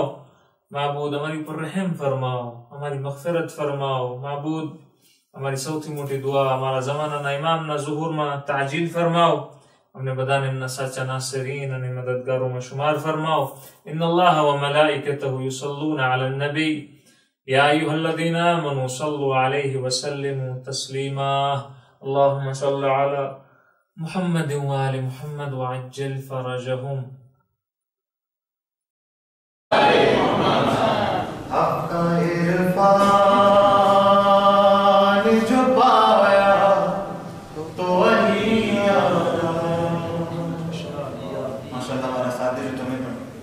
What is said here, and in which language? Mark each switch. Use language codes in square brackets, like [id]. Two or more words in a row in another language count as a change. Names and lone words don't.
[gu] માબૂદ અમારી પર રહેમ ફરમાવો, અમારી મગફિરત ફરમાવો. માબૂદ અમારી સૌથી મોટી દુઆ અમારા જમાનાના ઇમામના ઝુહુરમાં તાજીલ ફરમાવો. અમને બધાને એમના સાચા નાસિરીન અને મદદગારોમાં શુમાર ફરમાવો. [ar] إن الله وملائكته يصلون على النبي يا أيها الذين آمنوا صلوا عليه وسلموا تسليما. اللهم صل على محمد وآل محمد وعجل فرجهم. [hi] आपका इरफान जो पाया तो वही माशाअल्लाह हमारा साथ दे तुम्हें पण.